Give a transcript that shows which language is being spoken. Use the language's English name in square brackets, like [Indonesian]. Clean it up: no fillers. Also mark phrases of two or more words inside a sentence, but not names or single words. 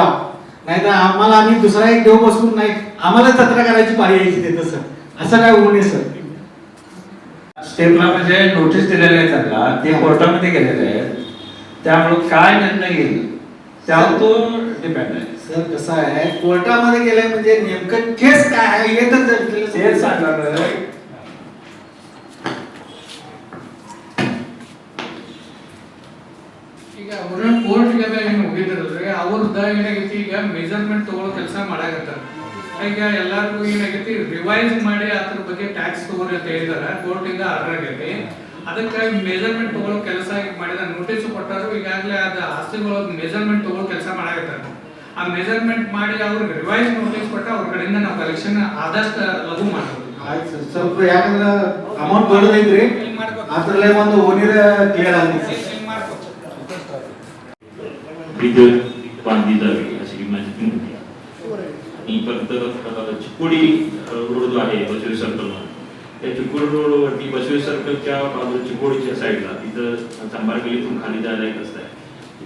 [Marathi] नाहीतर आम्हाला आम्ही दुसरा एक देव बसवून नाही आम्हाला जत्रा करायची पाळी यायची ते तसं असं काय होऊ नये सर. स्टेपला म्हणजे नोटीस दिलेले आहेत त्यांना ते कोर्टामध्ये गेलेले आहेत. त्यामुळे काय निर्णय घेईल त्यावर तो डिपेंड आहे. सर कसं आहे कोर्टामध्ये गेलाय म्हणजे नेमकं केस काय आहे हे तर तेच सांगणार. [Kannada] ಈಗ ಅವ್ರನ್ನ ಕೋರ್ಟ್ಗೆಲ್ಲ ಏನು ಹೋಗಿದ್ರಲ್ರಿ ಅವ್ರದ್ದು ಏನಾಗೈತಿ ಈಗ ಮೆಜರ್ಮೆಂಟ್ ತಗೊಳ್ಳೋ ಕೆಲಸ ಮಾಡಾಕತ್ತಾರ. ಈಗ ಎಲ್ಲರಿಗೂ ಏನಾಗೈತಿ ರಿವೈಸ್ ಮಾಡಿ ಅದ್ರ ಬಗ್ಗೆ ಟ್ಯಾಕ್ಸ್ ತಗೋರಿ ಅಂತ ಹೇಳಿದಾರೆ ಕೋರ್ಟಿಂದ ಆರ್ಡರ್ ಆಗೈತಿ. ಅದಕ್ಕೆ ಮೆಜರ್ಮೆಂಟ್ ತಗೊಳ್ಳೋ ಕೆಲಸ ಮಾಡಿದ ನೋಟಿಸ್ ಕೊಟ್ಟರು. ಈಗಾಗಲೇ ಅದು ಆಸ್ತಿಗಳು ಮೆಜರ್ಮೆಂಟ್ ತಗೊಳ್ಳೋ ಕೆಲಸ ಮಾಡಾಕತ್ತಾರೆ. ಆ ಮೆಜರ್ಮೆಂಟ್ ಮಾಡಿ ಅವ್ರಿಗೆ [English] revise notice [Kannada] ಕೊಟ್ಟು ಅವ್ರ ಕಡೆಯಿಂದ ನಾವು ಕಲೆಕ್ಷನ್ ಆದಷ್ಟು ಲಘು ಮಾಡ್ಬೋದು. ಆಯ್ತು ಸರ್, ಸ್ವಲ್ಪ ಯಾಕಂದ್ರೆ ಅಮೌಂಟ್ ದೊಡ್ಡದೈತ್ರಿ, ಅದ್ರಲ್ಲೇ ಒಂದು ಓನಿರ ಕ್ಲಿಯರ್ ಆಗ್ತೈತಿ. [Marathi] इथं बांधली जावी अशी माझी विनंती आहे. आणि परत चिकोडी रोड जो आहे बसवे सर्कलला, त्या चिकोडी रोडवरती बसवे सर्कलच्या बाजूला चिकोडीच्या साईडला तिथं चांभारगलीतून खाली जायला एक रस्ता आहे.